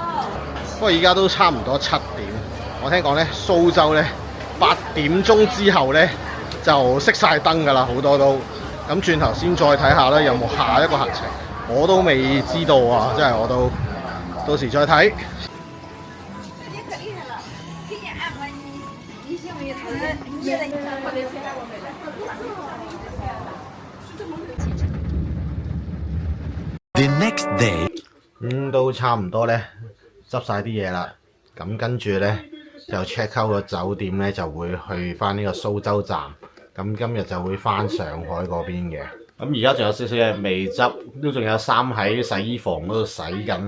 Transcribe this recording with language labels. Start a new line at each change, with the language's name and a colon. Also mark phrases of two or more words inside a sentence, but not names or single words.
Cantonese: 不過而家都差唔多7點，我聽講呢，蘇州呢8點鐘之後呢就熄晒燈㗎啦，好多都。咁轉頭先再睇下啦，有冇下一個行程？我都未知道啊，真係我都到時再睇。
English: The next day，
Cantonese: 都差唔多咧，執晒啲嘢啦。咁跟住咧就
English: check out
Cantonese: 個酒店咧，就會去翻呢個蘇州站。咁今日就會翻上海嗰邊嘅。咁而家仲有少少嘢未執，都仲有衫喺洗衣房嗰度洗緊。